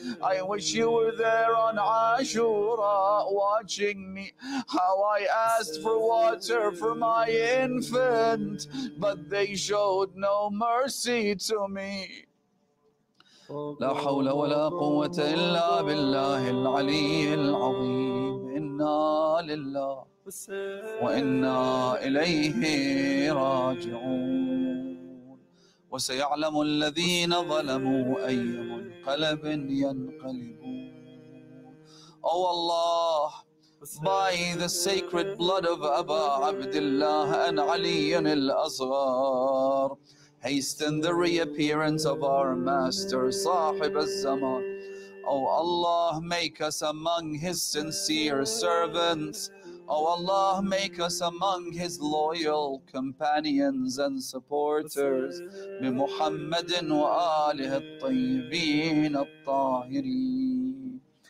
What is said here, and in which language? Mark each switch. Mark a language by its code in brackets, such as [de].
[en] I wish you were there on Ashura watching me, how I asked for water for my infant, but they showed no mercy to me. [ar] لا حول ولا قوة إلا بالله العلي العظيم. إنا لله وإنا إليه راجعون. وسيعلم الذين ظلموا أي منقلب ينقلبون. [en] Oh Allah, by the sacred blood of Aba Abdullah and Ali al-Asghar, hasten the reappearance of our master, Sahib al-Zaman. Oh Allah, make us among his sincere servants. Oh Allah, make us among his loyal companions and supporters. [ar] بمحمد وآله الطيبين الطاهرين.